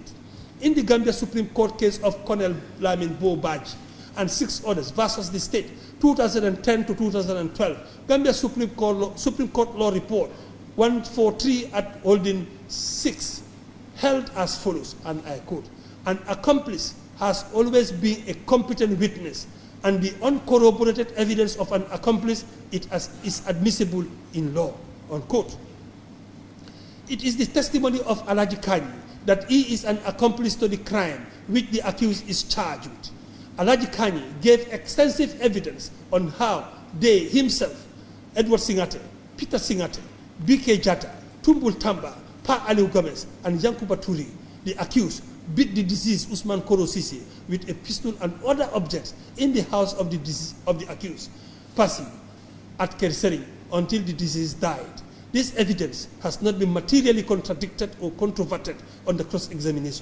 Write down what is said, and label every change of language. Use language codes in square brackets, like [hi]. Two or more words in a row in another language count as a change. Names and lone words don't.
[en] In the Gambia Supreme Court case of Colonel Lamin Bobaji and 6 others versus the state, 2010 to 2012, Gambia Supreme Court Law Report 143 at holding 6 held as follows, and I quote, an accomplice has always been a competent witness, and the uncorroborated evidence of an accomplice is admissible in law, unquote. It is the testimony of Alhaji Kani that he is an accomplice to the crime which the accused is charged with. Alhaji Kani gave extensive evidence on how they himself, Edward Singate, Peter Singate, BK Jaiteh, Tumbul Tamba, Pa Aliu Gomez, and Yankuba Touray, the accused, beat the deceased Usman Koro Sisi with a pistol and other objects in the house of the accused person at Kerseri until the deceased died. This evidence has not been materially contradicted or controverted on the cross-examination.